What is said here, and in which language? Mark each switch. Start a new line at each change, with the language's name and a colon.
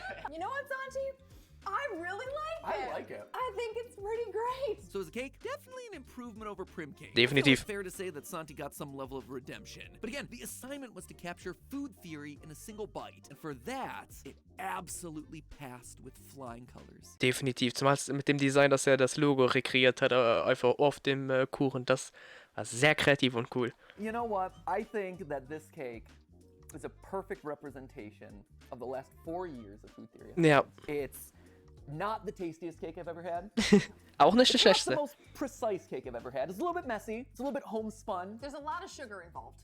English: You know what, Santi? I really like it. I like it. I think it's pretty great. So as a cake, definitely an improvement over prim cake.
German: Definitiv.
English: So it's fair to say that Santi got some level of redemption. But again, the assignment was to capture food theory in a single bite. And for that, it absolutely passed with flying colors.
German: Definitiv. Zumal mit dem Design, dass das Logo rekreiert hat, einfach auf dem Kuchen. Das war sehr kreativ und cool.
English: You know what? I think that this cake is a perfect representation of the last 4 years of food theory.
German: Ja.
English: It's not the tastiest cake I've ever had.
German: Auch nicht das
English: It's not
German: schlechteste.
English: the most precise cake I've ever had. It's a little bit messy. It's a little bit homespun. There's a lot of sugar involved.